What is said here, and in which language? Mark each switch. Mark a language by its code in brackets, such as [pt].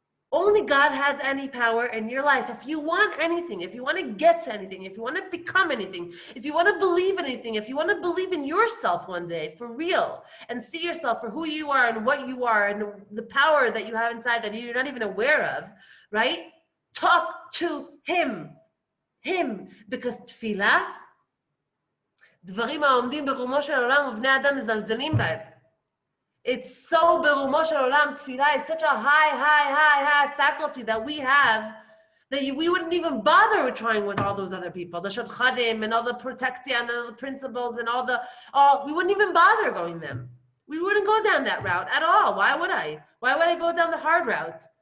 [en] Only God has any power in your life. If you want anything, if you want to get to anything, if you want to become anything, if you want to believe anything, if you want to believe in yourself one day for real and see yourself for who you are and what you are and the power that you have inside that you're not even aware of, right? Talk to him. Because tefillah, [he] דברים העומדים ברומו של עולם ובני אדם מזלזלים בהם. [en] It's so berumo shel olam. Tefillah is such a high faculty that we have that we wouldn't even bother with trying with all those other people, the shadchadim and all the protectia and the principles and we wouldn't even bother going them. We wouldn't go down that route at all. Why would I? Why would I go down the hard route?